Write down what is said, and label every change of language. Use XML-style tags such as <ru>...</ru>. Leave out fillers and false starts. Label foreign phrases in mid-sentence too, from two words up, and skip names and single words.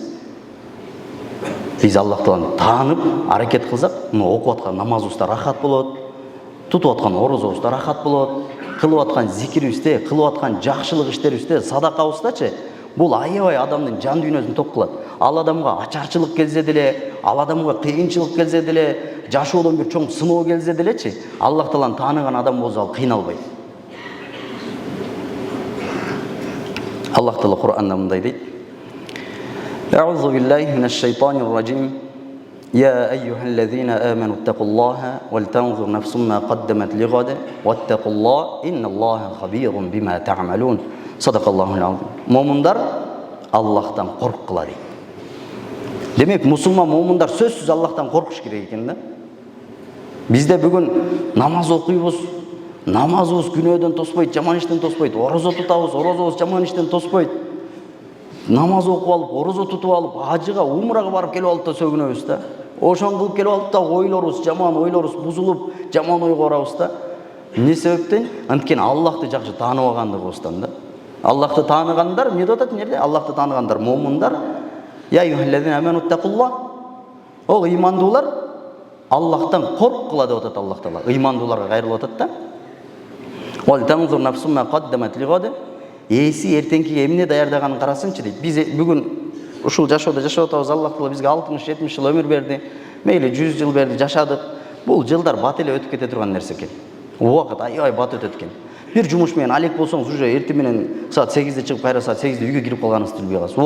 <ky>Биз Аллах Тааланы таанып, аракет кылсак, мына окуп аткан намазыбызда рахат болот, тутуп аткан орзобузда рахат болот, кылып аткан зикирибизде, кылып аткан жакшылык иштерибизде, садакабыздачы, бул аябай адамдын жан дүйнөсүн топ кылат. Ал адамга ачарчылык келсе деле, ал адамга кыйынчылык келсе деле, жашоодон бир чоң сыноо келсе делечи, Аллах Тааланы тааныган адам болсо ал кыйналбайт. Аллах Таала Кур'анда мындай дейт:</ky> <ar>أعوذ بالله من الشيطان الرجيم. يا أيها الذين آمنوا اتقوا الله ولتنظر نفس ما قدمت لغد واتقوا الله إن الله خبير بما تعملون. صدق الله العظيم.</ar> <ky>Момундар Аллахтан корккыла дейт. Демек, мусулман момундар сөзсүз Аллахтан коркуш керек экен да. Бизде бүгүн намаз окуйбуз, намазыбыз күнөөдөн тоспойт, жаман иштен тоспойт, орозо тутабыз, орозобуз жаман иштен тоспойт. Намаз окуп алып, орозо тутуп алып, ажыга, умрага барып келип алып да сөгүнөбүз да. Ошон кылып келип алып да ойлорубуз, жаман ойлорубуз бузулуп, жаман ойго барабыз да. Эмне себептен? Анткени Аллахты жакшы тааныбагандыгыбыздан да. Аллахты тааныгандар, эмне деп атат жерде? Аллахты тааныгандар момундар.</ky> <ar>يا أيها الذين آمنوا اتقوا الله.</ar> <ky>Ол ыймандуулар Аллахтан корккыла деп атат Аллах Таала. Ыймандууларга кайрылып атат да.</ky> <ar>ولتنظر نفس ما قدمت لغد.</ar> <ky>Эси эртеңкиге эмне даярдаганын карасынчы дейт. Биз бүгүн ушул жашоодо жашап атабыз. Аллах Таала бизге 60-70 жыл өмүр берди. Мейли 100 жыл берди, жашадык. Бул жылдар бат эле өтүп кете турган нерсе экен. Убакыт аябай бат өтөт экен. Бир жумуш менен алек болсоңуз, уже эртең менен саат 8-де чыгып, кайра саат 8-де үйгө кирип калганыңызды билбей каласыз.</ky>